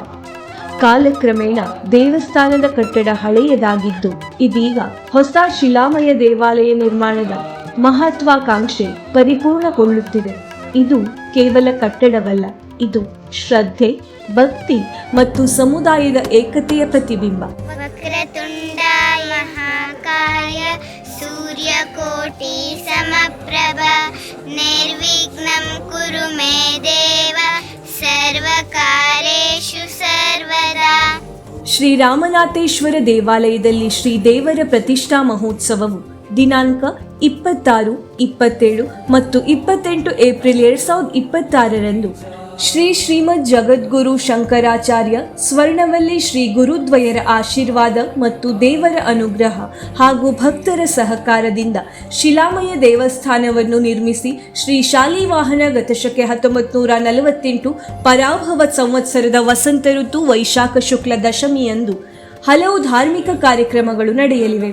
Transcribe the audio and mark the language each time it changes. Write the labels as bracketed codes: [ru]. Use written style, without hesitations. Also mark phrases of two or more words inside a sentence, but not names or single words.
[kn] ಕಾಲಕ್ರಮೇಣ ದೇವಸ್ಥಾನದ ಕಟ್ಟಡ ಹಳೆಯದಾಗಿದ್ದು ಇದೀಗ ಹೊಸ ಶಿಲಾಮಯ ದೇವಾಲಯ ನಿರ್ಮಾಣದ ಮಹತ್ವಾಕಾಂಕ್ಷೆ ಪರಿಪೂರ್ಣಗೊಳ್ಳುತ್ತಿದೆ. ಇದು ಕೇವಲ ಕಟ್ಟಡವಲ್ಲ, ಇದು ಶ್ರದ್ಧೆ, ಭಕ್ತಿ ಮತ್ತು ಸಮುದಾಯದ ಏಕತೆಯ ಪ್ರತಿಬಿಂಬ. [sa] ವಕ್ರತುಂಡ ಮಹಾಕಾಯ ಸೂರ್ಯಕೋಟಿ ಸಮಪ್ರಭ ನಿರ್ವಿಘ್ನಂ ಕುರು ಮೇ ದೇವ ಸರ್ವಕಾರ್ಯೇಷು ಸರ್ವದಾ. [kn] ಶ್ರೀರಾಮನಾಥೇಶ್ವರ ದೇವಾಲಯದಲ್ಲಿ ಶ್ರೀದೇವರ ಪ್ರತಿಷ್ಠಾ ಮಹೋತ್ಸವವು ದಿನಾಂಕ 26, 27 ಮತ್ತು 28 ಏಪ್ರಿಲ್ 2026ರಂದು ಶ್ರೀಮದ್ ಜಗದ್ಗುರು ಶಂಕರಾಚಾರ್ಯ ಸ್ವರ್ಣವಲ್ಲಿ ಶ್ರೀ ಗುರುದ್ವಯರ ಆಶೀರ್ವಾದ ಮತ್ತು ದೇವರ ಅನುಗ್ರಹ ಹಾಗೂ ಭಕ್ತರ ಸಹಕಾರದಿಂದ ಶಿಲಾಮಯ ದೇವಸ್ಥಾನವನ್ನು ನಿರ್ಮಿಸಿ ಶ್ರೀ ಶಾಲಿವಾಹನ ಗತಶಕೆ 1948 ಪರಾಭವ ಸಂವತ್ಸರದ ವಸಂತ ಋತು ವೈಶಾಖ ಶುಕ್ಲ ದಶಮಿಯಂದು ಹಲವು ಧಾರ್ಮಿಕ ಕಾರ್ಯಕ್ರಮಗಳು ನಡೆಯಲಿವೆ.